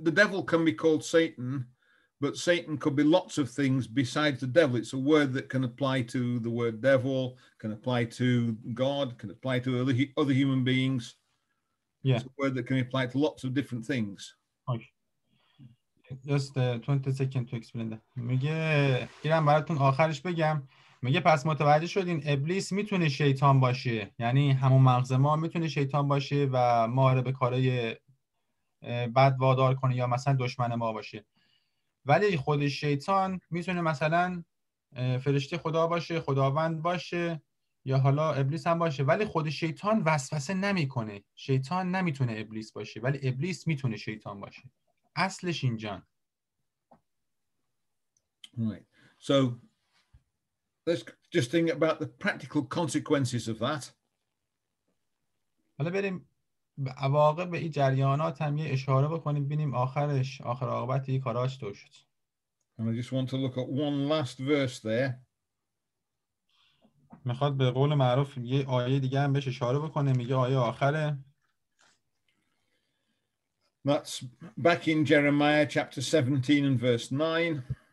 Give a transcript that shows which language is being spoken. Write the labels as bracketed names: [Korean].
[English] the devil can be called Satan, but Satan could be lots of things besides the devil. It's a word that can apply to the word devil, can apply to God, can apply to other human beings. Yeah. It's a word that can apply to lots of different things. Okay. Just 20 seconds to explain that. [Persian] میگه ایران براتون آخرش بگم. میگه پس متوجه شدین ابلیس میتونه شیطان باشه، یعنی همون مغز ما میتونه شیطان باشه و ما رو به کارهای بد وادار کنه یا مثلا دشمن ما باشه. ولی خود شیطان میتونه مثلا فرشته خدا باشه، خداوند باشه، یا حالا ابلیس هم باشه. ولی خود شیطان وسوسه نمیکنه. شیطان نمیتونه ابلیس باشه، ولی ابلیس میتونه شیطان باشه. اصلش اینجا. [English] Right. So let's just think about the practical consequences of that. [Persian] حالا بریم به عواقب این جریانات هم یه اشاره بکنیم، ببینیم آخر عاقبت این کارا چطور شد. [English] And I just want to look at one last verse there. [Persian] میخواد به قول معروف یه آیه دیگه هم بهش اشاره بکنه، میگه آیه آخره. [English] That's back in Jeremiah chapter 17 and verse 9.